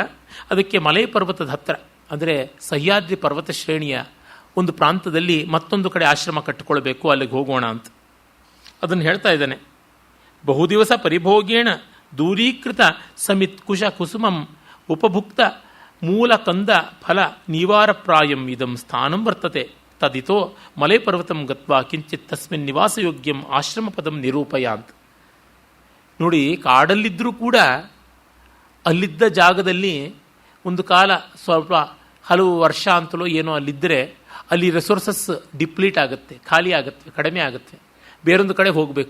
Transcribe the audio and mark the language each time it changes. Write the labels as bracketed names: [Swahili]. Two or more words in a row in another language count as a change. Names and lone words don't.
[Kannada] ಅದಕ್ಕೆ ಮಲೈ ಪರ್ವತದ ಹತ್ತಿರ, ಅಂದರೆ ಸಹ್ಯಾದ್ರಿ ಪರ್ವತ ಶ್ರೇಣಿಯ ಒಂದು ಪ್ರಾಂತದಲ್ಲಿ ಮತ್ತೊಂದು ಕಡೆ ಆಶ್ರಮ ಕಟ್ಟಿಕೊಳ್ಬೇಕು, ಅಲ್ಲಿಗೆ ಹೋಗೋಣ ಅಂತ ಅದನ್ನು ಹೇಳ್ತಾ ಇದ್ದಾನೆ. [Sanskrit] ಬಹುದಿವಸ ಪರಿಭೋಗೇಣ ದೂರೀಕೃತ ಸಮಿತ್ ಕುಶ ಕುಸುಮಂ ಉಪಭುಕ್ತ ಮೂಲ ಕಂದ ಫಲ ನಿವಾರ ಪ್ರಾಯಂ ಇದಂ ಸ್ಥಾನಂ ವರ್ತತೆ ತದಿತೋ ಮಲೈ ಪರ್ವತಂ ಗತ್ವಾ ಕಿಂಚಿತ್ ತಸ್ಮಿನ್ ನಿವಾಸಯೋಗ್ಯಂ ಆಶ್ರಮ ಪದಂ ನಿರೂಪಯ ಅಂತ. [Kannada] ನೋಡಿ, ಕಾಡಲ್ಲಿದ್ದರೂ ಕೂಡ ಅಲ್ಲಿದ್ದ ಜಾಗದಲ್ಲಿ ಒಂದು ಕಾಲ ಸ್ವಲ್ಪ ಹಲವು ವರ್ಷ ಅಂತಲೋ ಏನೋ ಅಲ್ಲಿದ್ದರೆ ಅಲ್ಲಿ [English] resources deplete [Kannada] ಆಗುತ್ತೆ, ಖಾಲಿ ಆಗುತ್ತೆ, ಕಡಿಮೆ ಆಗುತ್ತೆ, ಬೇರೊಂದು ಕಡೆ ಹೋಗಬೇಕು.